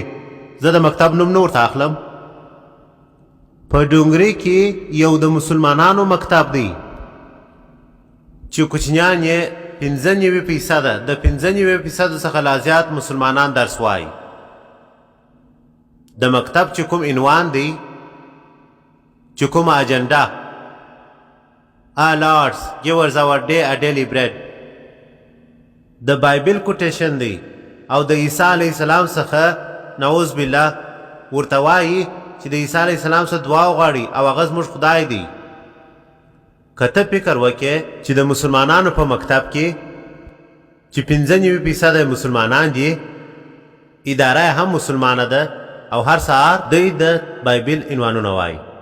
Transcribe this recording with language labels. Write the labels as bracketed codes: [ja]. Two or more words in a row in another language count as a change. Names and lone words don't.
[ps] زه د مکتب نوم نه ورته اخلم. په ډونګري کې یو د مسلمانانو مکتب دی چې کوچنیان یې 95%، د 95% څخه لا زیات مسلمانان درس وایي. د مکتب چې کوم عنوان دی، چې کومه اجنډا، [en] Lords give us our day a daily bread، [ps] د بایبل کوټیشن دی او د عیسی [ar] علیه السلام [ps] څخه [ar] نعوذ بالله [ps] ورته وایي چې د عیسی [ar] علیه السلام [ps] څخه دعا وغواړي او هغه زموږ خدای دی. که ته فکر وکړې چې د مسلمانانو په مکتب کې چې 95% مسلمانان دي، اداره هم مسلمانه ده او هر سهار دوی د بایبل عنوانونه وایي.